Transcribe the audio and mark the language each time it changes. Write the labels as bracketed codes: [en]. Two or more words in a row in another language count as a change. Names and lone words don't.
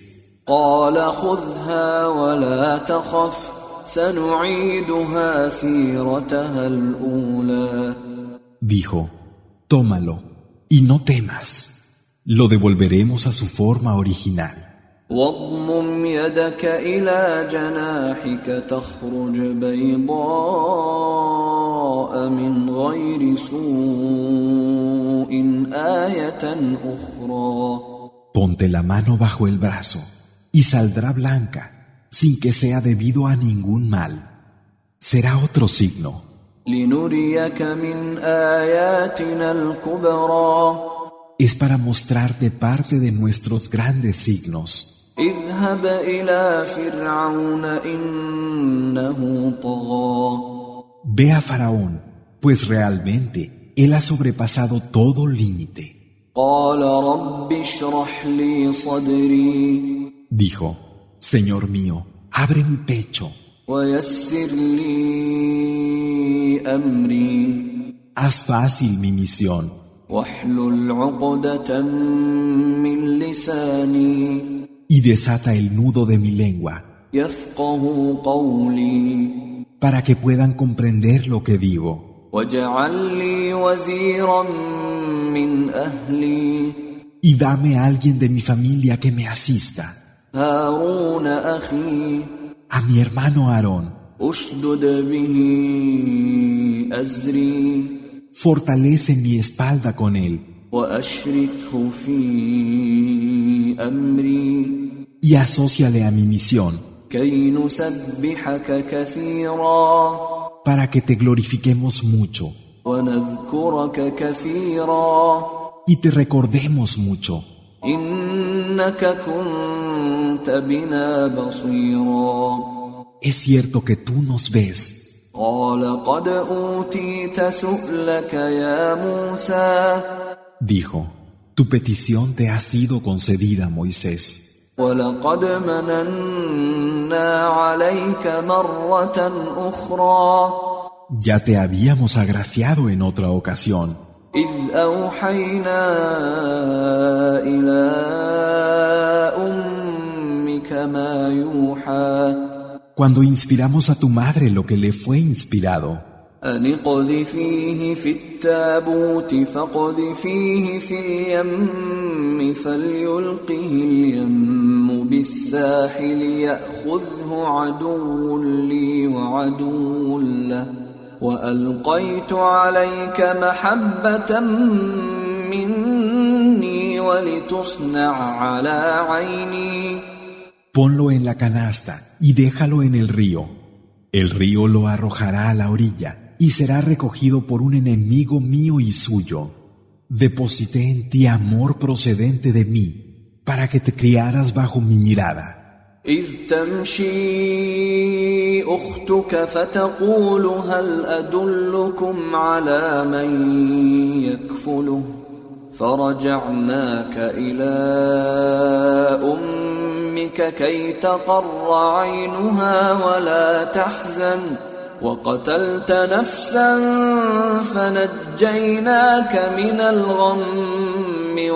[ar] قال خذها ولا تخف سنعيدها سيرتها الأولى [es] Dijo: tómalo, y no temas. Lo devolveremos a su forma original. [ar] واضمم يدك إلى جناحك تخرج بيضاء من غير سوء آية أخرى [es] Ponte la mano bajo el brazo, y saldrá blanca, sin que sea debido a ningún mal. Será otro signo, [ar] لنريك من آياتنا الكبرى [es] es para mostrarte parte de nuestros grandes signos. [ar] اذهب إلى فرعون إنه طغى [es] Ve a Faraón, pues realmente él ha sobrepasado todo límite. [ar] قال رب اشرح لي صدري [es] Dijo: Señor mío, abre mi pecho, [ar] ويسر لي أمري [es] haz fácil mi misión, [ar] واحلل عقدة من لساني [es] y desata el nudo de mi lengua, [ar] يفقه قولي [es] para que puedan comprender lo que digo. [ar] واجعل لي وزيرا من أهلي [es] Y dame a alguien de mi familia que me asista, [ar] هارون أخي [es] a mi hermano Aarón. [ar] أشدد به أزري [es] Fortalece mi espalda con él, [ar] وأشركه في أمري [es] y asóciale a mi misión, [ar] كي نسبحك كثيرا [es] para que te glorifiquemos mucho [ar] ونذكرك كثيرا [es] y te recordemos mucho. [ar] إنك كنت بنا بصيرا [es] Es cierto que tú nos ves. [ar] قال قد أوتيت سؤلك يا موسى [es] Dijo: tu petición te ha sido concedida, Moisés. [ar] ولقد مننا عليك مرة أخرى [es] Ya te habíamos agraciado en otra ocasión, [ar] إذ أوحينا إلى أمك ما يوحى [es] cuando inspiramos a tu madre lo que le fue inspirado. [ar] أن اقذفيه في التابوت فاقذفيه في اليم فليلقه اليم بالساحل يأخذه عدو لي وعدو له وألقيت عليك محبة مني ولتصنع على عيني [es] Ponlo en la canasta y déjalo en el río. El río lo arrojará a la orilla y será recogido por un enemigo mío y suyo. Deposité en ti amor procedente de mí, para que te criaras bajo mi mirada. [ar] إذ تمشي أختك فتقول هل أدلكم على من يكفله فرجعناك إلى أمك كي تقر عينها ولا تحزن وقتلت نفسا فنجيناك من الغم